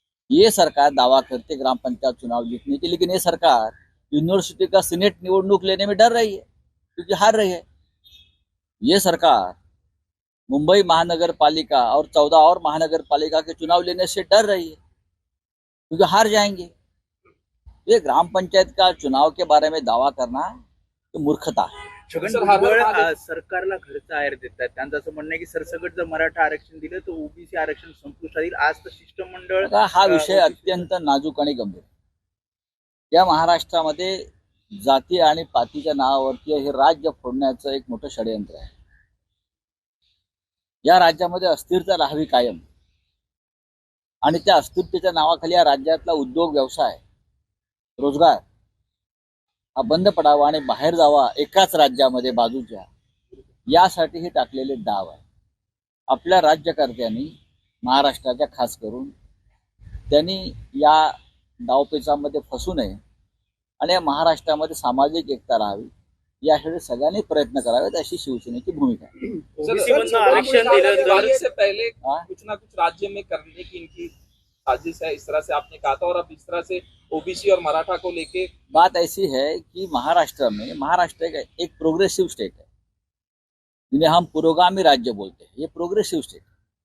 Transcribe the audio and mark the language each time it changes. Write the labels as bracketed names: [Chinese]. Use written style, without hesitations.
[Hindi] ये सरकार दावा करती है ग्राम पंचायत चुनाव जीतने की, लेकिन ये सरकार यूनिवर्सिटी का सीनेट निवडणूक लेने में डर रही है क्योंकि हार रही है. ये सरकार मुंबई महानगर पालिका और 14 और महानगर पालिका के चुनाव लेने से डर रही है क्योंकि हार जाएंगे. ये ग्राम पंचायत का चुनाव के बारे में दावा करना तो मूर्खता है. [Marathi] छगन सर, भुजबळ सरकारला घरचं आहेर देत आहेत. त्यांचं असं म्हणणं आहे की सरसकट जर मराठा आरक्षण दिलं तर ओबीसी आरक्षण संपुष्टात येईल. आज तर शिष्टमंडळ आता हा विषय अत्यंत नाजूक आणि गंभीर. या महाराष्ट्रामध्ये जाती आणि पातीच्या नावावरती हे राज्य फोडण्याचं एक मोठं षडयंत्र आहे. या राज्यामध्ये अस्थिरता राहावी कायम आणि त्या अस्थिरतेच्या नावाखाली या राज्यातला उद्योग, व्यवसाय, रोजगार हा बंद पडावा आणि बाहेर जावा एकाच राज्यामध्ये बाजूच्या, यासाठी हे टाकलेले डाव आहे. आपल्या राज्यकर्त्यांनी, महाराष्ट्राच्या खास करून, त्यांनी या डावपेचामध्ये फसू नये आणि या महाराष्ट्रामध्ये सामाजिक एकता राहावी यासाठी सगळ्यांनी प्रयत्न करावेत अशी शिवसेनेची भूमिका आहे. ओबीसी मधनं आरक्षण दिलं तर [Hindi] से पहले कुछ ना कुछ राज्य में करने की इनकी साजिश है, इस तरह से आपने कहा था, और अब इस तरह से ओबीसी और मराठा को लेके बात ऐसी है कि महाराष्ट्र एक प्रोग्रेसिव स्टेट है जिन्हें हम पुरोगामी राज्य बोलते हैं. ये प्रोग्रेसिव स्टेट है.